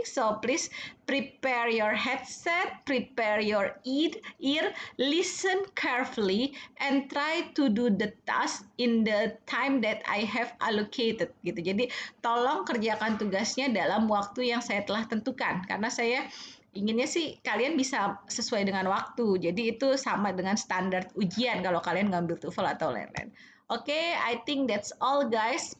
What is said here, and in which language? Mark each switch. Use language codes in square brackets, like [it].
[en] So please prepare your headset, prepare your ear, listen carefully, and try to do the task in the time that I have allocated gitu. [id] Jadi tolong kerjakan tugasnya dalam waktu yang saya telah tentukan, karena saya inginnya sih kalian bisa sesuai dengan waktu. Jadi itu sama dengan standar ujian kalau kalian ngambil TOEFL atau lain-lain. [en] Okay, I think that's all guys.